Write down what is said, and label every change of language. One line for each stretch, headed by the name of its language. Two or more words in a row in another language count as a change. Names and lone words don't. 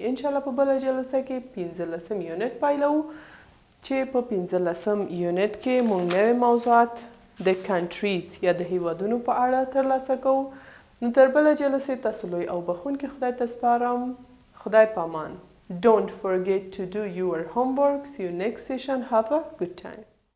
Pashto: انشاءالله په بله جلسه کې 15 یونټ پیلوو چې په 15 یونټ کې موږ نوې موضوعات د کنټریز یا د هیوادونو په اړه ترلاسه کوو. نو تر بله جلسې تاسو لوی او بخښونکي خدای ته سپارم. خدای پامان.
English: Don't forget to do your homework. See you next session. Have a good time.